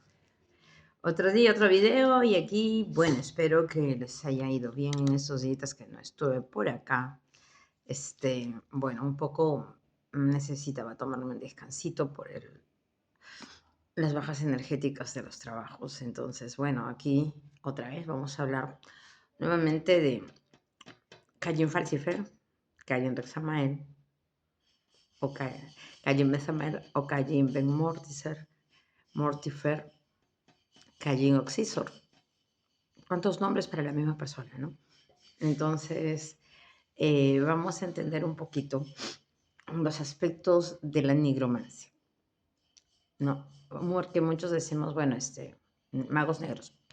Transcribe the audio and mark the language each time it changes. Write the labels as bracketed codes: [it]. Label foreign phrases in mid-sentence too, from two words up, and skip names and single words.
[es] Otro día, otro video y aquí, bueno, espero que les haya ido bien en estos días que no estuve por acá. Bueno, un poco necesitaba tomarme un descansito por las bajas energéticas de los trabajos. Entonces, bueno, aquí otra vez vamos a hablar nuevamente de Cayin Falcifer, Cayin Rexamael, o Cayin Besamael, o Cayin Ben Mortifer, Cayin Oxisor. ¿Cuántos nombres para la misma persona, no? Entonces, vamos a entender un poquito los aspectos de la nigromancia, ¿no? Porque muchos decimos, bueno, magos negros.